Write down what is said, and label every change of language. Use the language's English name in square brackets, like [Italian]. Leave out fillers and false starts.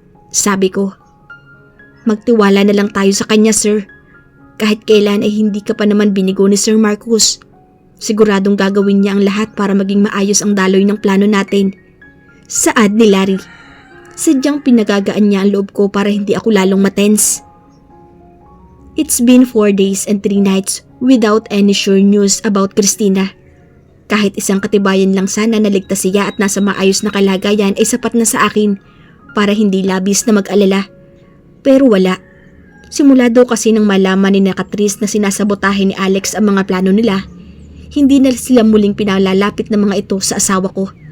[Filipino] Sabi ko, magtiwala na lang tayo sa kanya sir. Kahit kailan ay hindi ka pa naman binigo ni Sir Marcos. Siguradong gagawin niya ang lahat para maging maayos ang daloy ng plano natin. Saad ni Larry. Sadyang pinagagaan niya ang loob ko para hindi ako lalong matense. [English] It's been 4 days and 3 nights without any sure news about Christina. [Filipino] Kahit isang katibayan lang sana na ligtas siya at nasa maayos na kalagayan ay sapat na sa akin para hindi labis na mag-alala. Pero wala. Simula daw kasi nang malaman ni Catrice na sinasabotahe ni Alex ang mga plano nila, hindi na sila muling pinalalapit ng mga ito sa asawa ko.